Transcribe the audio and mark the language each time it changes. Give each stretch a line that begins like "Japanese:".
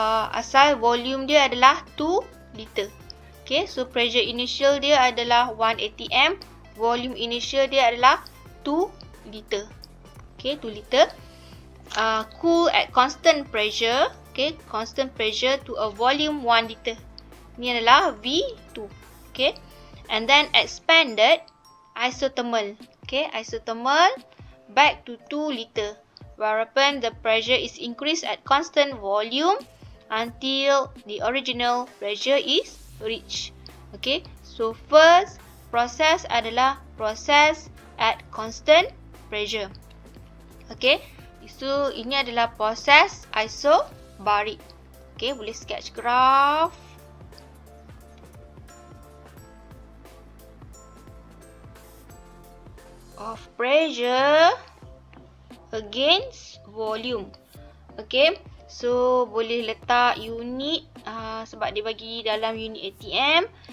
Malay: Asal volume dia adalah 2 liter.
English: Okay, so pressure initial
Malay: dia adalah 1 atm. Volume initial dia adalah 2 liter.
English: Okay, 2 liter. Cool at constant pressure. Okay, constant pressure to a volume 1 liter.
Malay: Ini adalah V2.
English: Okay, and then expanded isothermal. Okay, isothermal back to 2 liter. Whereupon the pressure is increased at constant volume until the original pressure is reached. Okay, so first process
Malay: adalah
English: process at constant pressure. Okay, so
Malay: ini adalah proses isobaric.
English: Okay,
Malay: boleh
English: sketch graph. Of pressure against volume. Okay, so
Malay: boleh letak unit sebab dia bagi dalam unit ATM.